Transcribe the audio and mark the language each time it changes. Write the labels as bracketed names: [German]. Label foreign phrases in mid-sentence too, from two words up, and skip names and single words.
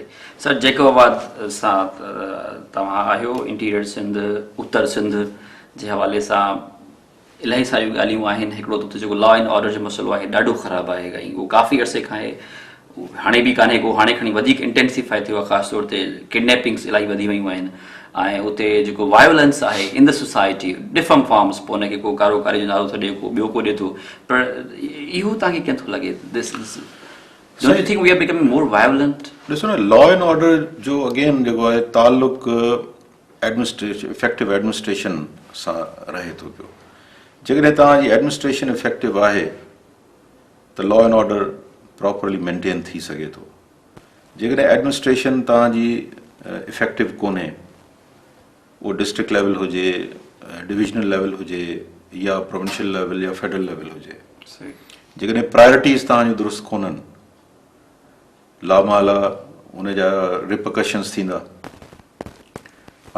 [Sindhi] सर जैकोबाबाद सां तव्हां आहियो, इंटीरियर सिंध, उत्तर सिंध जे हवाले सां इलाही सारियूं ॻाल्हियूं आहिनि. हिकिड़ो त जेको [English] law and order [Sindhi] जो मसइलो आहे ॾाढो ख़राबु आहे. ऐं उहो काफ़ी अरसे खां आहे, हाणे बि कान्हे को, हाणे खणी वधीक इंटेंसिफाई थियो आहे. ख़ासि तौर ते किडनैपिंग्स इलाही वधी वियूं आहिनि. ऐं उते जेको वायोलेंस आहे [English] in the society different forms, [Sindhi] पोइ हुनखे को कारोबारी जो नालो थो ॾिए, को ॿियो को ॾिए थो. पर इहो तव्हांखे कीअं थो लॻे? [English] Don't you think we are becoming more violent? [Sindhi] ॾिसो न, [English] law and order [Sindhi] जो अगेन जेको आहे ताल्लुक [English] effective administration [Sindhi] सां रहे थो पियो. जेकॾहिं तव्हांजी [English] administration effective [Sindhi] आहे त [English] law and order properly maintain [Sindhi] थी सघे थो. जेकॾहिं एडमिनिस्ट्रेशन तव्हांजी इफेक्टिव कोन्हे, उहो [English] district level [Sindhi] हुजे, [English] divisional level [Sindhi] हुजे या [English] provincial level [Sindhi] या [English] federal level [Sindhi] हुजे, जेकॾहिं प्रायोरिटीज़ तव्हांजूं दुरुस्त कोन्हनि, लामाला उन जा रिपकशन्स थींदा.